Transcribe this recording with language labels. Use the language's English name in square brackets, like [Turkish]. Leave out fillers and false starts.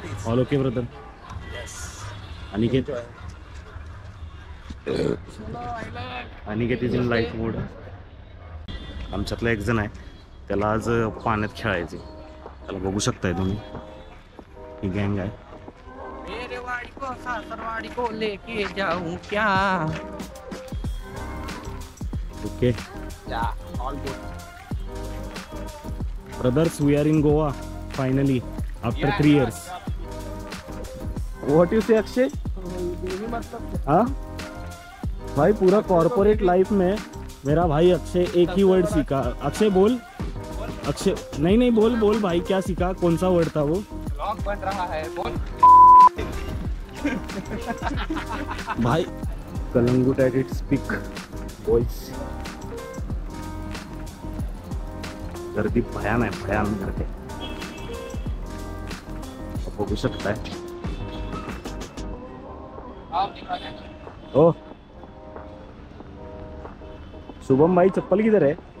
[English] All okay brother. Aniket Aniket is in life mode. [Marathi] आमच्यातला एक जण आहे, त्याला आज पाण्यात खेळायचे. त्याला बघू शकताय तुम्ही, ही गँग आहे. [Hindi] मेरे वाड़ी को सासरवाड़ी को लेके जाऊं क्या? [English] Okay Yeah, all good. Brothers, we are in Goa finally after 3 years. What you say Akshay? [Hindi] हाँ भाई, पूरा कॉर्पोरेट लाइफ में मेरा भाई अक्षय एक ही वर्ड सीखा. अक्षय बोल. अक्षय नहीं बोल भाई, क्या सीखा? कौन सा वर्ड था वो? Vlog बन रहा है, बोल. [English] भाई Calangute at its peak boys. [Marathi] गर्दी भयान आहे, भयान गर्दी. बघू शकताय. [Hindi] ओ शुभम भाई, चप्पल किधर है?